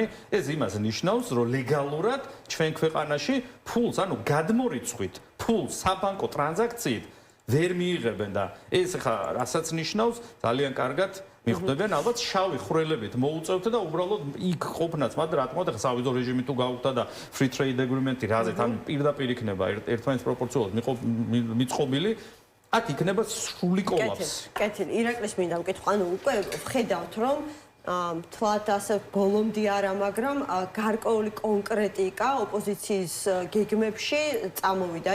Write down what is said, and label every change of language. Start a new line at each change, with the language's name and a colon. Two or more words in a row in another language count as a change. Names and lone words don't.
Georgian: ეს იმას ნიშნავს, რომ ლეგალურად ჩვენ ქვეყანაში ფულს, ანუ გადმორიცხვით, ფულს საბანკო ტრანზაქციით ვერ მიიღებენ და ეს ხა რასაც ნიშნავს ძალიან კარგად მიხვდებიან ალბათ შავი ხვრელებით მოუწევთ და უბრალოდ იქ ყოფნაც მაგრამ რა თქმა უნდა სავიზო რეჟიმი თუ გავუხდა და
English: free trade agreement-
Georgian: ი რაზეც ან პირდაპირ იქნება ერთმანეთს პროპორციულად მიწყობილი აქ იქნება სრული კოლაფსი. კეთილი, ირაკლის მინდა ვკითხო, ანუ უკვე ვხედავთ რომ თვათ ასე ბოლომდე არა, მაგრამ გარკვეული კონკრეტიკა ოპოზიციის გეგმებში წამოვიდა.